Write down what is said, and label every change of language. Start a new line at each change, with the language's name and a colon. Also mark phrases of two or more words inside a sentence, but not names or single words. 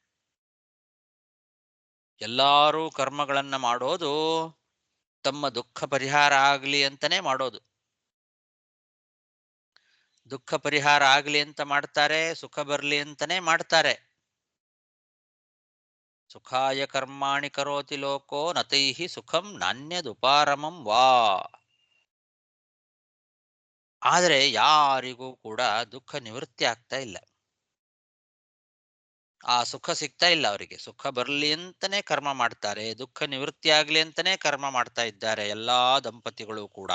Kannada: ಎಲ್ಲರೂ ಕರ್ಮಗಳನ್ನ ಮಾಡೋದು ತಮ್ಮ ದುಃಖ ಪರಿಹಾರ ಆಗಲಿ ಅಂತಾನೆ ಮಾಡೋದು. ದುಃಖ ಪರಿಹಾರ ಆಗಲಿ ಅಂತ ಮಾಡ್ತಾರೆ, ಸುಖ ಬರಲಿ ಅಂತಾನೆ ಮಾಡ್ತಾರೆ.
Sanskrit: ಸುಖಾಯ ಕರ್ಮಾಣಿ ಕರೋತಿ ಲೋಕೋ ನತೈಹಿ ಸುಖಂ ನಾಣ್ಯದುಪಾರಮಂ ವಾ.
Kannada: ಆದರೆ ಯಾರಿಗೂ ಕೂಡ ದುಃಖ ನಿವೃತ್ತಿ ಆಗ್ತಾ ಇಲ್ಲ, ಆ ಸುಖ ಸಿಗ್ತಾ ಇಲ್ಲ ಅವರಿಗೆ. ಸುಖ ಬರಲಿ ಅಂತಾನೆ ಕರ್ಮ ಮಾಡ್ತಾರೆ, ದುಃಖ ನಿವೃತ್ತಿ ಆಗ್ಲಿ ಅಂತಾನೆ ಕರ್ಮ ಮಾಡ್ತಾ ಇದ್ದಾರೆ ಎಲ್ಲಾ ದಂಪತಿಗಳು ಕೂಡ.